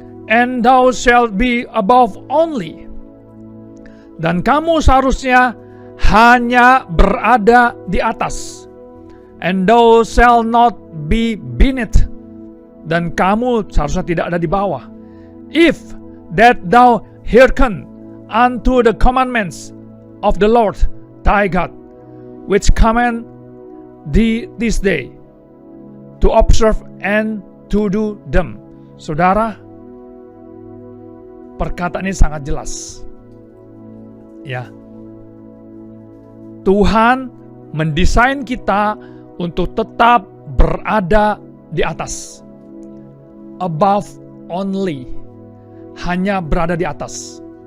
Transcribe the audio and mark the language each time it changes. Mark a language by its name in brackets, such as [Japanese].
[English] And thou shalt be above only. [Indonesian] Dan kamu seharusnya hanya berada di atas. [English] And thou shalt not be beneath. [Indonesian] Dan kamu seharusnya tidak ada di bawah. [English] If that thou hearken unto the commandments of the Lord thy God, which command thee this day, to observe and to do them. [Indonesian] Saudara, perkataan ini sangat jelas. Ya, Tuhan mendesain kita untuk tetap berada di atas. [English] Above only. [Indonesian] Hanya berada di atas.